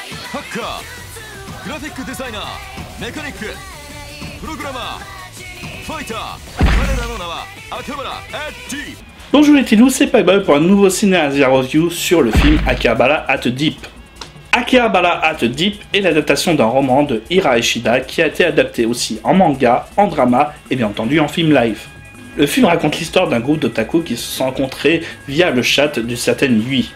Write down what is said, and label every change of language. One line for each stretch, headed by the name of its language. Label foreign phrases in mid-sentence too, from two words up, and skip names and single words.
Japanese: ハッカー、グラフィックデザイナー、メカニック、プログラマー、ファイター。彼らの名は秋葉原 @Deep。
French: Bonjour les Tilous, c'est Payboy pour un nouveau Ciné-Asia Review sur le film Akihabara at Deep. Akihabara at Deep est l'adaptation d'un roman de Hira Ishida qui a été adapté aussi en manga, en drama et bien entendu en film live. Le film raconte l'histoire d'un groupe d'otaku qui se sont rencontrés via le chat d'une certaine Yui.